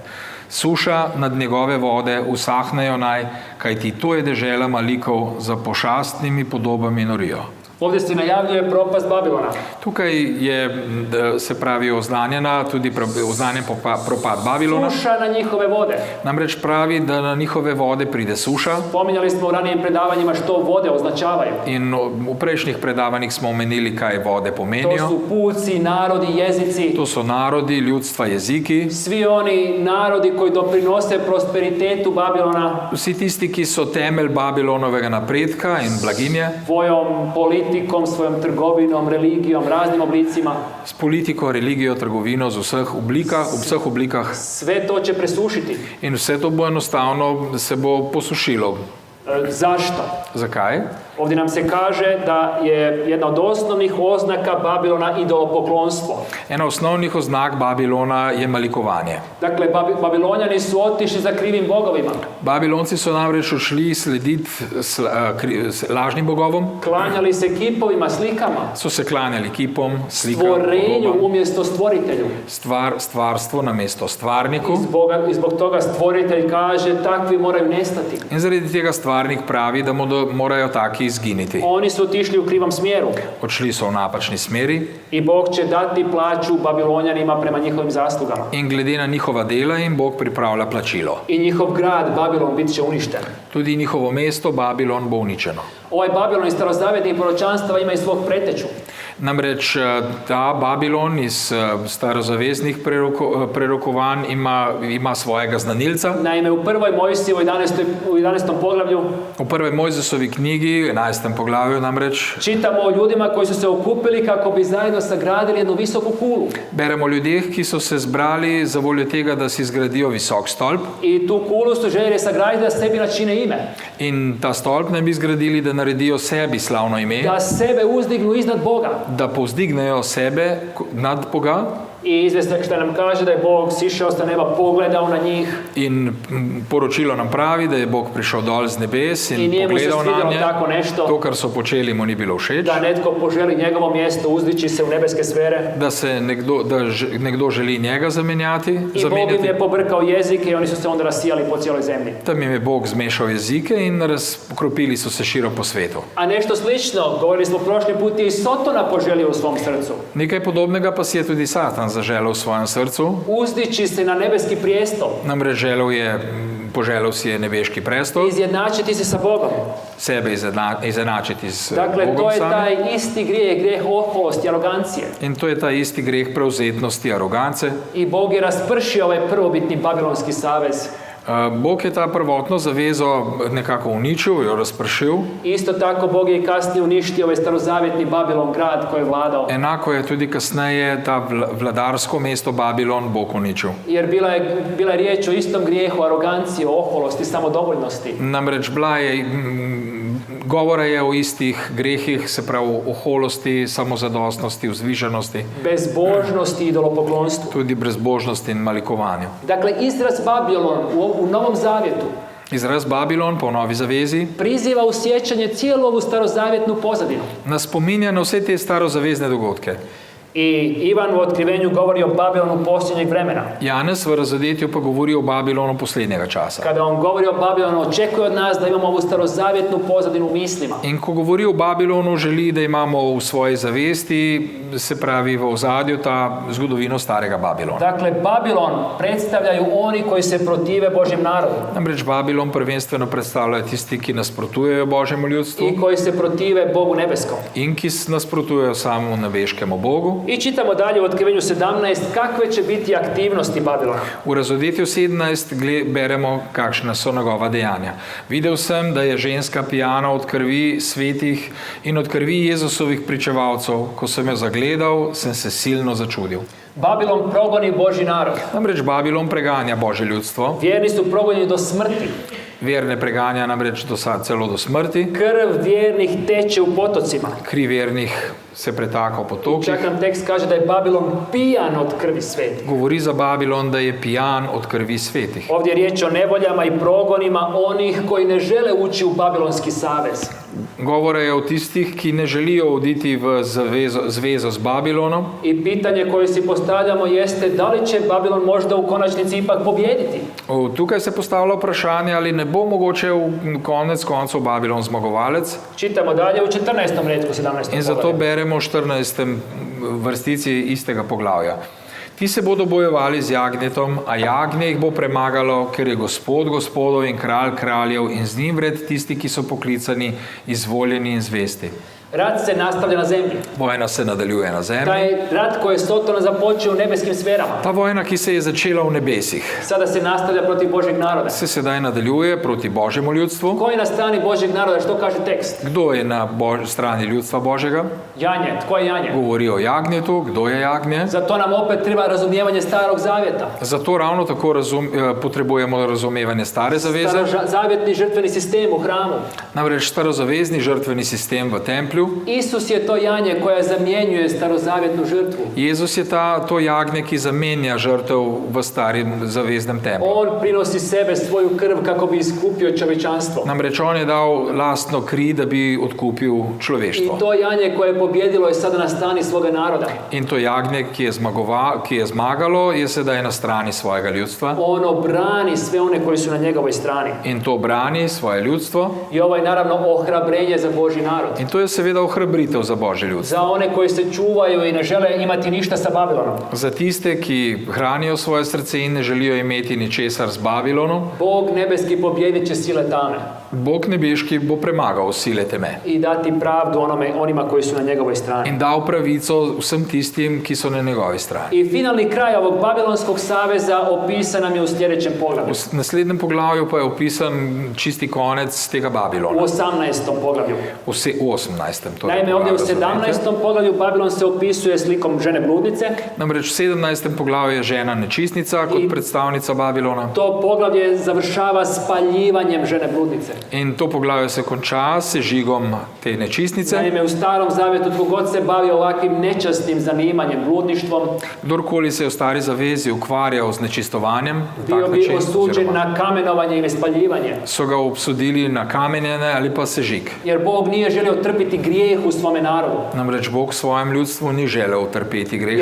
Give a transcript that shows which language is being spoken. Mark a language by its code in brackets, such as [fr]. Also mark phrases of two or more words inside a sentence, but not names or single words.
[sl] Suša nad njegove vode usahnejo naj, kajti to je dežela malikov, za pošastnimi podobami norijo. [hr] Ovdje se najavljuje propast Babilona. [sl] Tukaj je, se pravi, oznanjen propad Babilona. [hr] Suša na njihove vode. [sl] Namreč pravi, da na njihove vode pride suša. [hr] Spominjali smo u ranijim predavanjima što vode označavaju. [sl] In v prejšnjih predavanjih smo omenili, kaj vode [hr] To [sl] pomenijo. [hr] su puci, narodi, jezici. [sl] To so narodi, ljudstva, jeziki. [hr] Svi oni narodi koji doprinose prosperitetu Babilona [sl] Vsi tisti, ki so temelj Babilonovega napredka in blaginje, [hr] svojom politikom, svojom trgovinom, religijom, raznim oblicima. [sl] s politiko, religijo, trgovino, v vseh oblikah. [hr] Sve to će presušiti. [sl] In vse to bo enostavno se bo posušilo. [hr] Zašto? [sl] Zakaj? [hr] Ovdje nam se kaže da je jedna od osnovnih oznaka Babilona idolopoklonstvo. [sl] Ena osnovnih oznak Babilona je malikovanje. [hr] Dakle, Babilonjani su otišli za krivim bogovima. [sl] Babilonci so namreč odšli slediti lažnim bogovom, [hr] Klanjali se kipovima, slikama, [sl] so se klanjali kipom, slikam, [hr] stvorenju [sl] bogom, [hr] umjesto stvoritelju. [sl] stvarstvo namesto stvarniku. [hr] I zbog toga stvoritelj kaže takvi moraju nestati. [sl] In zaradi tega stvarnik pravi, da morajo taki izginiti. [hr] Oni su otišli u krivom smjeru [sl] Odšli so v napačni smeri [hr] i Bog će dati plaću Babilonjanima prema njihovim zaslugama. [sl] in glede na njihova dela jim Bog pripravlja plačilo. [hr] I njihov grad Babilon bit će uništen. [sl] Tudi njihovo mesto Babilon bo uničeno. [hr] Ovaj Babilon iz starozavetnih proročanstava ima i svog preteču. [sl] Namreč ta Babilon iz starozaveznih prerokovanj ima svojega znanilca. [hr] Naime, u prvoj Mojsijevoj u 11. poglavlju [sl] V prvej Mojzesovi knjigi, 11. poglavju namreč, [hr] čitamo o ljudima koji su se okupili kako bi zajedno sagradili jednu visoku kulu. [sl] beremo o ljudeh, ki so se zbrali za voljo tega, da si zgradijo visok stolp. [hr] I tu kulu su željeli sagraditi da sebi načine ime. [sl] In ta stolp naj bi zgradili, da naredijo sebi slavno ime, [hr] Da sebe uzdignu iznad Boga. [sl] da povzdignejo sebe nad Boga. [hr] I izvjestak što nam kaže da je Bog sišao sa neba, pogledao na njih [sl] In poročilo nam pravi, da je Bog prišel dol z nebes [hr] i [sl] in [hr] nije mu se [sl] pogledal [hr] svidjelo [sl] na [hr] tako [sl] nje. [hr] nešto, [sl] To, kar so počeli, mu ni bilo všeč. [hr] da netko poželi njegovo mjesto, uzdići se u nebeske sfere. [sl] Da nekdo želi njega zamenjati. [hr] I Bog im je pobrkao jezike i oni su se onda rasijali po cijeloj zemlji. [sl] Tam jim je Bog zmešal jezike in razkropili so se širom po svetu. [hr] A nešto slično, govorili smo prošli put, je i Sotona poželio u svom srcu. [sl] Nekaj podobnega pa si je tudi Satan zaželel v svojem srcu. [hr] Uzdići se na nebeski prijestol, [sl] Namreč poželel si je nebeški prestol, [hr] izjednačiti se sa Bogom. [sl] sebe izenačiti z [hr] Dakle, to [sl] Bogom [hr] je [sl] samim. [hr] taj isti grijeh oholosti, arogancije. [sl] In to je ta isti greh prevzetnosti, arogance. [hr] I Bog je raspršio ovaj prvobitni babilonski savez. [sl] Bog je ta prvotno zavezo nekako uničil, jo razpršil. [hr] Isto tako Bog je i kasnije uništio ovaj starozavjetni Babilon grad koji je vladao. [sl] Enako je tudi kasneje ta vladarsko mesto Babilon Bog uničil. [hr] Jer bila je riječ o istom grijehu, aroganciji, oholosti, samodovoljnosti. [sl] Namreč govora je o istih grehih, se pravi o oholosti, samozadostnosti, vzvišenosti, [hr] Bezbožnosti i idolopoklonstvu. [sl] tudi brezbožnosti in malikovanju. [hr] Dakle, izraz Babilon u Novom Zavjetu [sl] Izraz Babilon po Novi zavezi [hr] priziva u sjećanje cijelu ovu starozavjetnu pozadinu. [sl] nas spominja na vse te starozavezne dogodke. [hr] I Ivan u otkrivenju govori o Babilonu posljednjeg vremena. [sl] Janez v razodetju pa govori o Babilonu poslednjega časa. [hr] Kada on govori o Babilonu, očekuje od nas da imamo ovu starozavjetnu pozadinu u mislima. [sl] In ko govori o Babilonu, želi, da imamo v svoji zavesti, se pravi v ozadju, ta zgodovino starega Babilona. [hr] Dakle, Babilon predstavljaju oni koji se protive Božjem narodu [sl] Namreč Babilon prvenstveno predstavljajo tisti, ki nasprotujejo Božjemu ljudstvu [hr] i koji se protive Bogu nebeskom. [sl] in ki nasprotujejo samemu nebeškemu Bogu. [hr] I čitamo dalje u otkrivenju 17 kakve će biti aktivnosti Babilona. [sl] V razodetju 17 beremo, kakšna so njegova dejanja. Videl sem, da je ženska pijana od krvi svetih in od krvi Jezusovih pričevalcev. Ko sem jo zagledal, sem se silno začudil. [hr] Babilon progoni Božji narod. [sl] Namreč Babilon preganja Božje ljudstvo. [hr] Vjerni su progonjeni do smrti. [sl] Verne preganja namreč celo do smrti. [hr] Krv vjernih teče u potocima. [sl] Kri vernih se pretaka v potokih. [hr] Čak nam tekst kaže da je Babilon pijan od krvi svetih. [sl] Govori za Babilon, da je pijan od krvi svetih. [hr] Ovdje je riječ o nevoljama i progonima onih koji ne žele ući u Babilonski savez. [sl] Govora je o tistih, ki ne želijo oditi v zvezo z Babilonom. [hr] I pitanje koje si postavljamo jeste da li će Babilon možda u konačnici ipak pobijediti. [sl] Tukaj se postavlja vprašanje, ali ne bo mogoče v konec koncev Babilon zmagovalec. [hr] Čitamo dalje u 14. retku 17. [sl] In zato beremo v 14. vrstici istega poglavja. Ti se bodo bojevali z jagnjetom, a jagnje jih bo premagalo, ker je Gospod gospodov in kralj kraljev in z njim vred tisti, ki so poklicani, izvoljeni in zvesti. [hr] Rat se nastavlja na zemlji. [sl] Vojna se nadaljuje na zemlji. [hr] Taj rat koji je Sotona započeo u nebeskim sferama. [sl] Ta vojna, ki se je začela v nebesih, [hr] Sada se nastavlja protiv Božjeg naroda. [sl] se sedaj nadaljuje proti Božjemu ljudstvu. [hr] Ko je na strani Božjeg naroda, što kaže tekst? [sl] Kdo je na strani ljudstva Božjega? [hr] Janje. Tko je janje? [sl] Govori o jagnjetu. Kdo je jagnje? [hr] Zato nam opet treba razumijevanje starog zavjeta. [sl] Zato ravno tako potrebujemo razumevanje stare zaveze. [hr] Zavjetni žrtveni sistem u hramu. [sl] Namreč starozavezni žrtveni sistem v templju. [hr] Isus je to janje koja zamjenjuje starozavjetnu žrtvu. [sl] Jezus je to jagnje, ki zamenja žrtev v starim zaveznem templju. [hr] On prinosi sebe svoju krv kako bi iskupio čovječanstvo. [sl] Namreč on je dal lastno kri, da bi odkupil [hr] I [sl] človeštvo. [hr] to janje koje je pobjedilo je sada na strani svoga naroda. [sl] In to jagnje, ki je zmagalo, je sedaj na strani svojega ljudstva. [hr] Ono brani sve one koji su na njegovoj strani. [sl] In to brani svoje ljudstvo. [hr] I ovo je naravno ohrabrenje za Božji narod. [sl] In to je seveda ohrabritev za Božje ljudstvo. [hr] Za one koji se čuvaju i ne žele imati ništa sa Babilonom. [sl] Za tiste, ki hranijo svoje srce in ne želijo imeti ničesar z Babilonom, [hr] Bog nebeski pobjedit će sile tame [sl] Bog nebeški bo premagal sile teme [hr] i dati pravdu onima koji su na njegovoj strani. [sl] in dal pravico vsem tistim, ki so na njegovi strani. [hr] I finalni kraj ovog Babilonskog saveza opisan nam je u sljedećem poglavlju. [sl] V naslednjem poglavju pa je opisan čisti konec tega [hr] U [sl] Babilona. [hr] 18. poglavlju. [sl] V 18. to je [hr] Naime, ovdje u [sl] poglavje, [hr] 17. poglavlju Babilon se opisuje slikom žene bludnice. [sl] Namreč v 17. poglavju je žena nečistnica kot [hr] I- [sl] predstavnica Babilona. [hr] To poglavlje završava spaljivanjem žene bludnice. [sl] In to poglavje se konča s sežigom te nečistnice. [hr] Naime, u Starom Zavjetu tko god se bavi ovakvim nečasnim zanimanjem, bludništvom, [sl] Kdorkoli se je v stari zavezi ukvarjal z nečistovanjem, na [hr] bio [sl] tak [hr] bi [sl] način, [hr] osuđen [sl] oziroma [hr] na kamenovanje ili spaljivanje. [sl] so ga obsodili na kamenjene ali pa sežig. [hr] Jer Bog nije želio trpiti grijeh u svome narodu. [sl] Namreč Bog svojem ljudstvu ni želel trpeti greha.